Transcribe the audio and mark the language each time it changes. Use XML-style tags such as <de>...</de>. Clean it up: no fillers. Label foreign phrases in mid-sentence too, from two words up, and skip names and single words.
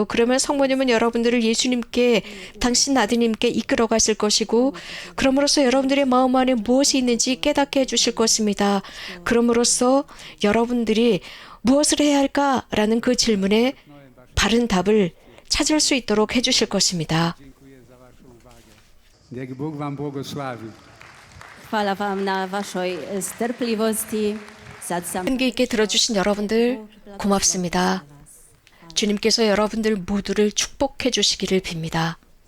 <ko>그러면 성모님은 여러분들을 예수님께, 당신 아드님께 이끌어 가실 것이고, 그럼으로써 여러분들의 마음 안에 무엇이 있는지 깨닫게 해주실 것입니다. 그럼으로써 여러분들이 무엇을 해야 할까라는 그 질문에 바른 답을 찾을 수 있도록 해주실 것입니다.</ko> <pl>Niech Bóg wam błogosławi.</pl> <hr>Hvala vám na vašoj strpljivosti. Sad sam</hr> <ko>끈기 있게 들어주신 여러분들 고맙습니다. 주님께서 여러분들 모두를 축복해 주시기를 빕니다.</ko>